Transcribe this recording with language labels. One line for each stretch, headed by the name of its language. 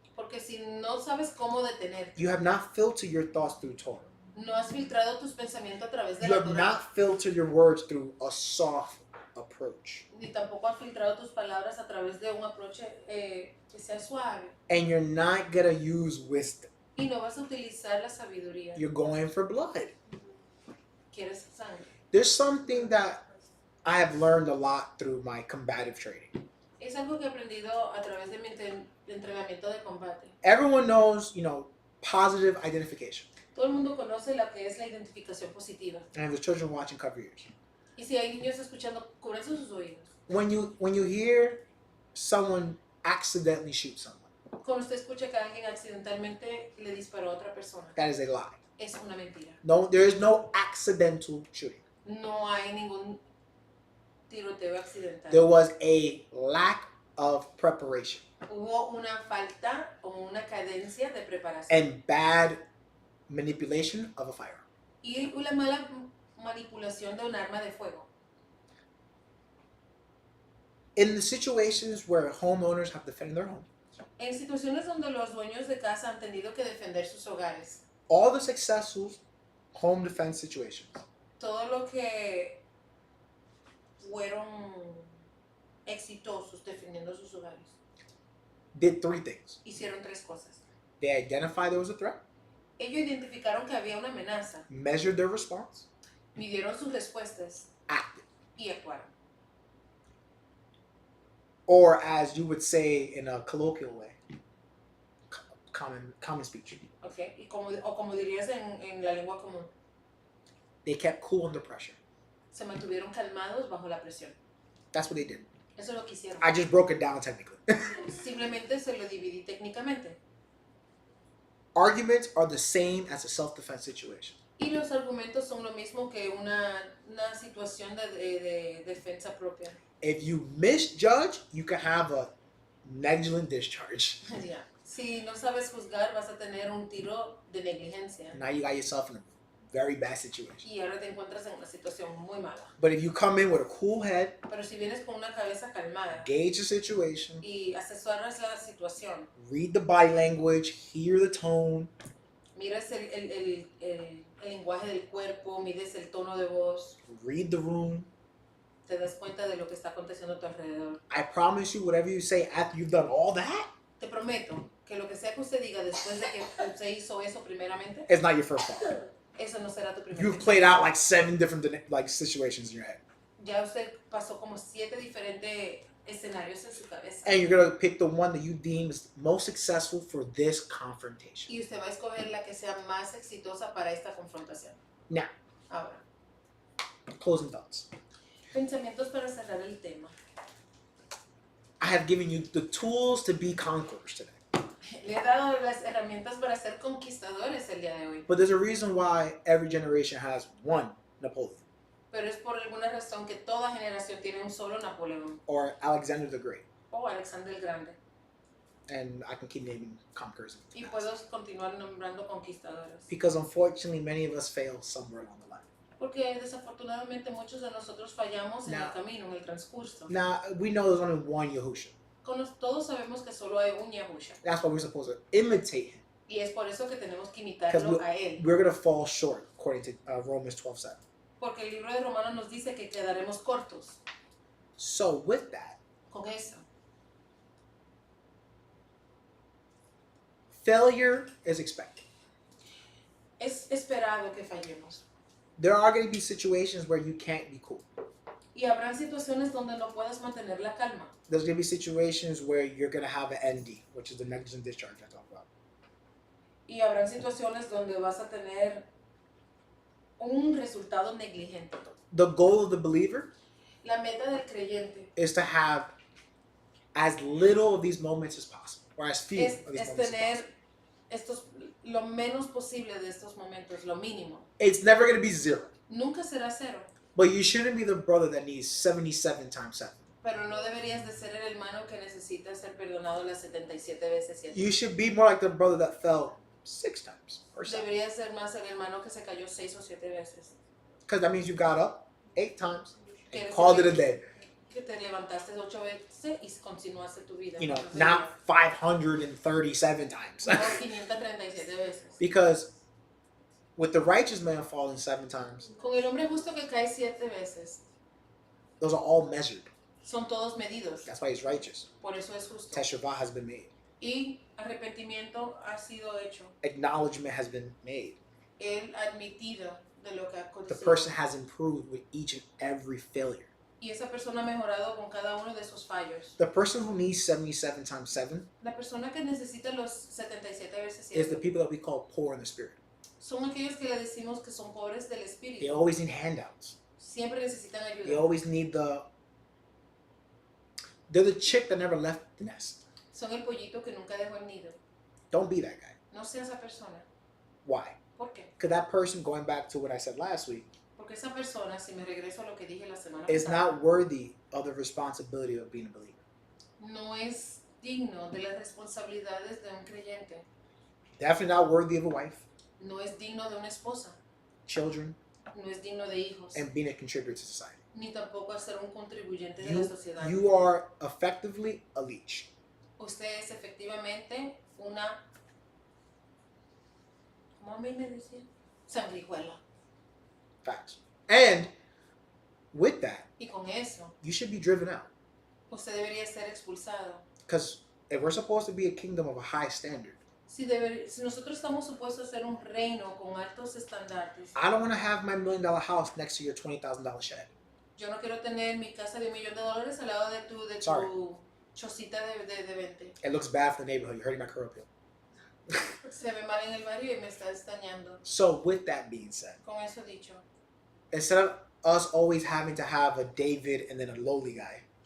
Spanish: Porque si no sabes cómo detenerte,
English: you have not filtered your thoughts through Torah.
Spanish: no has filtrado tus pensamientos a través de
English: You
Spanish: la
English: have
Spanish: Torah,
English: not filtered your words through a soft approach.
Spanish: ni tampoco has filtrado tus palabras a través de un approach que sea suave.
English: And you're not going to use wisdom.
Spanish: Y no vas a utilizar la sabiduría.
English: You're going for blood.
Spanish: Quieres sangre.
English: There's something that I have learned a lot through my combative training.
Spanish: Es algo que he aprendido a través de mi entrenamiento de combate.
English: Everyone knows, you know, positive identification.
Spanish: Todo el mundo conoce lo que es la identificación positiva.
English: And if the children watching, cover your ears.
Spanish: Y si hay niños escuchando, cubren sus oídos.
English: When you hear someone accidentally shoot someone,
Spanish: Cuando usted escucha que alguien accidentalmente le disparó a otra persona,
English: that is a lie.
Spanish: es una mentira.
English: No, there is no accidental shooting.
Spanish: No hay ningún tiroteo accidental.
English: There was a lack of preparation
Spanish: Hubo una falta o una cadencia de preparación.
English: and bad manipulation of a firearm.
Spanish: Y una mala manipulación de un arma de fuego.
English: In the situations where homeowners have defended their home,
Spanish: En situaciones donde los dueños de casa han tenido que defender sus hogares,
English: all the successful home defense situations,
Spanish: todo lo que fueron exitosos defendiendo sus hogares,
English: did three things.
Spanish: hicieron tres cosas.
English: They identified there was a threat,
Spanish: Ellos identificaron que había una amenaza,
English: measured their response,
Spanish: midieron sus respuestas
English: acted.
Spanish: y actuaron.
English: Or as you would say in a colloquial way, common speech, ¿Okay?
Spanish: Y como dirías en la lengua común,
English: they kept cool under pressure.
Spanish: se mantuvieron calmados bajo la presión.
English: That's what they did.
Spanish: Eso es lo que hicieron.
English: I just broke it down technically.
Spanish: Simplemente se lo dividí técnicamente.
English: Arguments are the same as a self-defense situation.
Spanish: Y los argumentos son lo mismo que una situación de defensa propia.
English: If you misjudge, you can have a negligent discharge.
Spanish: Ya. Si no sabes juzgar, vas a tener un tiro de negligencia.
English: Now you got yourself in a very bad situation.
Spanish: Y ahora te encuentras en una situación muy mala.
English: But if you come in with a cool head,
Spanish: Pero si vienes con una cabeza calmada
English: gauge the situation,
Spanish: y asesoras la situación,
English: read the body language, hear the tone,
Spanish: miras el lenguaje del cuerpo, mides el tono de voz,
English: read the room,
Spanish: te das cuenta de lo que está aconteciendo a tu alrededor.
English: I promise you, whatever you say after you've done all that,
Spanish: Te prometo que lo que sea que usted diga después de que usted hizo eso primeramente,
English: it's not your first thought.
Spanish: eso no será tu primer
English: You've
Spanish: pensamiento.
English: played out like 7 different like situations in your head.
Spanish: Ya usted pasó como 7 diferentes escenarios en su cabeza.
English: And you're going to pick the one that you deem is most successful for this confrontation.
Spanish: Y usted va a escoger la que sea más exitosa para esta confrontación.
English: Now.
Spanish: Ahora,
English: Closing thoughts.
Spanish: pensamientos para cerrar el tema.
English: I have given you the tools to be conquerors today.
Spanish: Le he dado las herramientas para ser conquistadores el día de hoy.
English: But there's a reason why every generation has one Napoleon
Spanish: Pero es por alguna razón que toda generación tiene un solo Napoleón
English: or Alexander the Great.
Spanish: o Alexander el Grande.
English: And I can keep naming conquerors.
Spanish: Y puedo continuar nombrando conquistadores.
English: Because unfortunately, many of us fail somewhere along the line.
Spanish: Porque desafortunadamente muchos de nosotros fallamos en No. el camino, en el transcurso.
English: Now, we know there's only one Yahusha.
Spanish: Todos sabemos que solo hay un Yahusha.
English: That's why we're supposed to imitate him.
Spanish: Y es por eso que tenemos que
English: Because
Spanish: imitarlo a él.
English: we're going to fall short, according to Romans 12:7.
Spanish: Porque el libro de Romanos nos dice que quedaremos cortos
English: So with that,
Spanish: con eso.
English: failure is expected.
Spanish: Es esperado que fallemos.
English: There are going to be situations where you can't be cool.
Spanish: Y habrán situaciones donde no puedas mantener la calma.
English: There's going to be situations where you're going to have an ND, which is the negligent discharge I talked about.
Spanish: Y habrán situaciones donde vas a tener un resultado negligente.
English: The goal of the believer
Spanish: La meta del creyente
English: is to have as little of these moments as possible, or as few
Spanish: es
English: of these moments as
Spanish: tener
English: possible.
Spanish: lo menos posible de estos momentos, lo mínimo.
English: It's never going to be 0,
Spanish: Nunca será 0,
English: but you shouldn't be the brother that needs 77 times 7.
Spanish: pero no deberías de ser el hermano que necesita ser perdonado las 77 veces 7.
English: You should be more like the brother that fell 6 times or 7,
Spanish: Deberías ser más el hermano que se cayó 6 o 7 veces.
English: because that means you got up 8 times and
Spanish: Quiere
English: called it
Spanish: decir
English: a day.
Spanish: Que te levantaste 8 veces y continuaste tu vida.
English: You know,
Spanish: No sé,
English: not 537 times.
Spanish: no 537 veces.
English: Because with the righteous man falling 7 times,
Spanish: Con el hombre justo que cae 7 veces,
English: those are all measured.
Spanish: son todos medidos.
English: That's why he's righteous.
Spanish: Por eso es justo.
English: Teshuvah has been made.
Spanish: Y arrepentimiento ha sido hecho.
English: Acknowledgement has been made.
Spanish: Él ha admitido de lo que ha
English: The
Spanish: acontecido.
English: person has improved with each and every failure.
Spanish: Y esa persona ha mejorado con cada uno de esos fallos.
English: The person who needs 77 times 7
Spanish: La persona que necesita los 77 veces
English: is the
Spanish: 7
English: people that we call poor in the spirit.
Spanish: son aquellos que le decimos que son pobres del
English: They
Spanish: espíritu.
English: always need handouts.
Spanish: Siempre necesitan
English: They
Spanish: ayuda.
English: always need they're the chick that never left the nest.
Spanish: Son el pollito que nunca dejó el nido.
English: Don't be that guy.
Spanish: No sea esa persona.
English: Why?
Spanish: ¿Por qué?
English: Because that person, going back to what I said last week,
Spanish: Porque esa persona, si me regreso a lo que dije la semana
English: is
Spanish: pasada,
English: not worthy of the responsibility of being a believer.
Spanish: no es digno de las responsabilidades de un creyente.
English: Definitely not worthy of a wife,
Spanish: No es digno de una esposa.
English: children,
Spanish: No es digno de hijos.
English: and being a contributor to society.
Spanish: Ni tampoco a ser un contribuyente de la sociedad.
English: You are effectively a leech.
Spanish: Usted es efectivamente una, ¿cómo a mí me decía? Sanguijuela.
English: Facts. And with that,
Spanish: Y con eso,
English: you should be driven out.
Spanish: usted debería ser expulsado.
English: Because if we're supposed to be a kingdom of a high standard,
Spanish: Si nosotros estamos supuestos a ser un reino con altos estandartes,
English: I don't want to have my $1 million house next to your $20,000 shed.
Spanish: yo no quiero tener mi casa de $1,000,000 al lado de tu
English: Sorry.
Spanish: chocita de 20.
English: It looks bad for the neighborhood. You're hurting my curb appeal.
Spanish: Se ve mal en el barrio y me está dañando.
English: So with that being said,
Spanish: Con eso dicho,
English: instead of us always having to have a David and then a lowly guy,